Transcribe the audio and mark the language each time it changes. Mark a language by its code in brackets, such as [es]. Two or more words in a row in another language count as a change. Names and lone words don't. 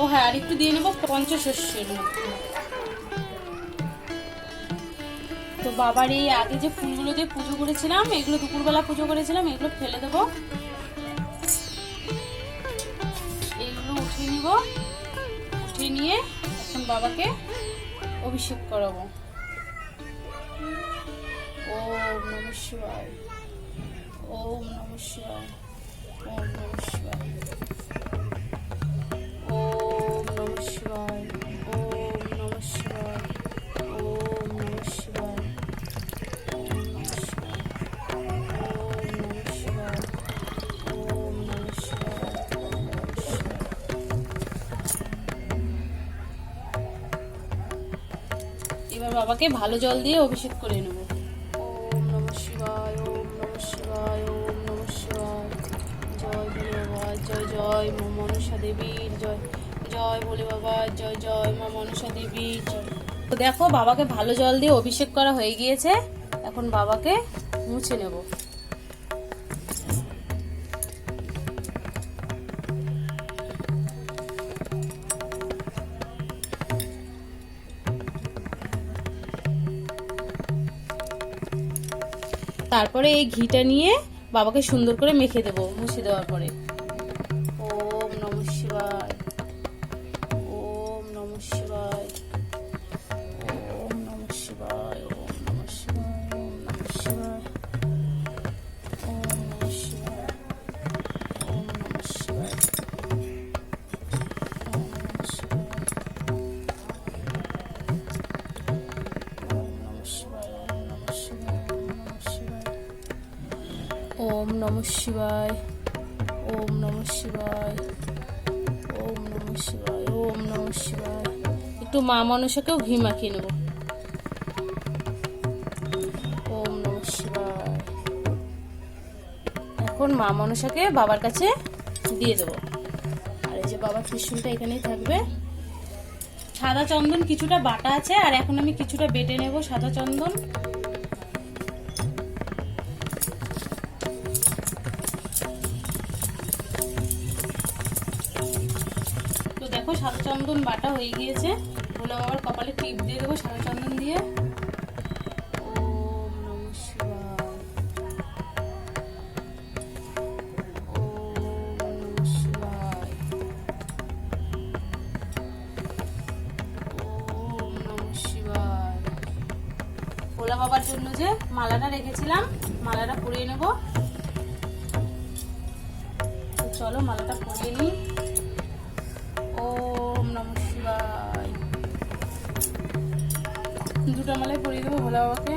[bn] ও হ্যাঁ, আর একটু দিয়ে নেবো পঞ্চশস্যের মধ্যে। তো বাবার এই আগে যে ফুলগুলো দিয়ে পুজো করেছিলাম, এগুলো দুপুরবেলা পুজো করেছিলাম, এগুলো ফেলে দেবো, এগুলো উঠিয়ে নিব। উঠিয়ে নিয়ে এখন বাবাকে অভিষেক করাবো। [sa] ওম নমঃ শিবায়, ওম নমঃ শিবায়, ওম নমঃ শিবায়, ওম নমঃ শিবায়, ওম নমঃ শিবায়, ওম নমঃ শিবায়, ওম নমঃ শিবায়, ওম নমঃ শিবায়, ওম নমঃ শিবায়, ওম নমঃ শিবায়। [bn] এবার বাবাকে ভালো জল দিয়ে অভিষেক করে নেব। [sa] ওম নমঃ শিবায়, ওম নমঃ শিবায়, ওম নমঃ শিবায়। [bn] জয় ভোলে বাবা, জয় জয় মা মনসা দেবীর জয়, জয় ভোলে বাবা, জয় জয় মা মনসা দেবীর জয়। তো দেখো বাবাকে ভালো জল দিয়ে অভিষেক করা হয়ে গিয়েছে, এখন বাবাকে মুছে নেব। তারপরে এই ঘিটা নিয়ে বাবাকে সুন্দর করে মেখে দেবো মুছে দেওয়ার পরে। [sa] ওম নমঃ শিবায়, ওম নমঃ শিবায়, ওম নমঃ শিবায়, ওম নমঃ শিবায়, ওম নমঃ শিবায়, ওম নমঃ শিবায়, ওম নমঃ শিবায়, ওম নমঃ শিবায়, ওম নমঃ শিবায়, ওম নমঃ শিবায়, ওম নমঃ শিবায়, ওম নমঃ শিবায়, ওম নমঃ শিবায়। [bn] একটু মা মনসাকেও ঘি মাখিয়ে নেব। [sa] ওম নমঃ শিবায়। [bn] এখন মা মনসাকে বাবার কাছে দিয়ে দেবো। আর এই যে বাবার ত্রিশূলটা এখানেই থাকবে। সাদা চন্দন কিছুটা বাটা আছে, আর এখন আমি কিছুটা বেটে নেব সাদা চন্দন। দেখো সাদা চন্দন বাটা হয়ে গিয়েছে। ভোলা বাবার কপালে টিপ দিয়ে দেবো সাদা চন্দন দিয়ে। [sa] ওম নমঃ শিবায়, ওম নমঃ শিবায়, ওম নমঃ শিবায়। [bn] ভোলা বাবার জন্য যে মালাটা রেখেছিলাম, মালাটা পরিয়ে নেব। চলো মালাটা পরিয়ে নিই। [sa] ওম নমঃ শিবায়। [bn] দুটো মালাই পরিয়ে দেবো ভোলা বাবাকে।